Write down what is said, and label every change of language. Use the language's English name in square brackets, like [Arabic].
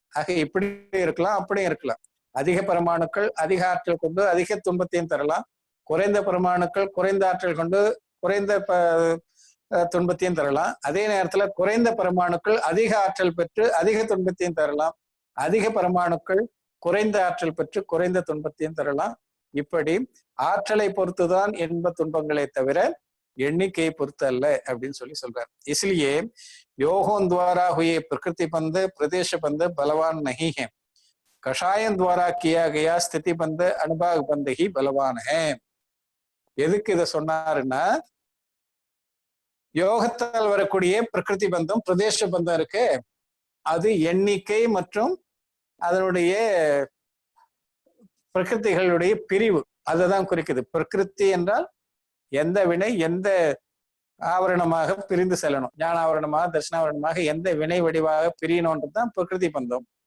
[Tamil] ஆக இப்படி இருக்கலாம், அப்படியும் இருக்கலாம். அதிக பரமாணுக்கள் அதிக ஆற்றல் கொண்டு அதிக துன்பத்தையும் தரலாம், குறைந்த பரமாணுக்கள் குறைந்த ஆற்றல் கொண்டு குறைந்த துன்பத்தையும் தரலாம். அதே நேரத்துல குறைந்த பரமாணுக்கள் அதிக ஆற்றல் பெற்று அதிக துன்பத்தையும் தரலாம், அதிக பரமாணுக்கள் குறைந்த ஆற்றல் பெற்று குறைந்த துன்பத்தையும் தரலாம். இப்படி ஆற்றலை பொறுத்துதான் இன்ப துன்பங்களை தவிர எண்ணிக்கையை பொறுத்து அல்ல அப்படின்னு சொல்றார். [Hindi] इसलिए योगों द्वारा हुए प्रकृति बंध प्रदेश बंध बलवान नहीं है, कषायम द्वारा किया गया स्थिति बंध अनुभव बंध ही बलवान है. [Tamil] எதுக்கு இதை சொன்னாருன்னா, யோகத்தால் வரக்கூடிய பிரகிருதி பந்தம் பிரதேச பந்தம் இருக்கு, அது எண்ணிக்கை மற்றும் அதனுடைய பிரகிருதிகளுடைய பிரிவு அதுதான் குறிக்குது. பிரகிருதி என்றால் எந்த வினை எந்த ஆவரணமாக பிரிந்து செல்லணும், ஞான ஆவரணமாக தர்ஷனாவரணமாக எந்த வினை வடிவாக பிரியணும்ன்றதுதான் பிரகிருதி பந்தம்.